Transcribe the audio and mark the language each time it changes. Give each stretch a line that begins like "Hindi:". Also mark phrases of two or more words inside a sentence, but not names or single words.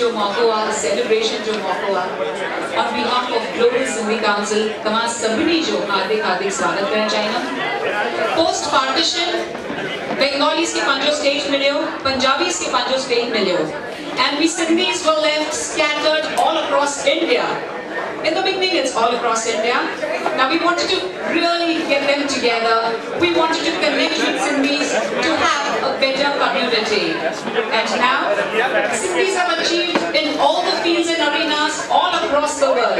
Sindhi: मौको आहे, सेलिब्रेशन जो मौको आहे।
English: On behalf of Global Sindhi Council,
Sindhi: तमाम सभिनी जो हार्दिक स्वागत करण चाहिए।
English: Post partition,
Sindhi: Bengalis के पंजो स्टेट मिलियो, Punjabis के पंजो स्टेट मिलियो,
English: and we Sindhis were left scattered all across India. In the beginning, it's all across India. Now we wanted to really get them together. We wanted to connect with Sindhis to have a better community. And now, Sindhis have achieved in all the fields and arenas all across the world.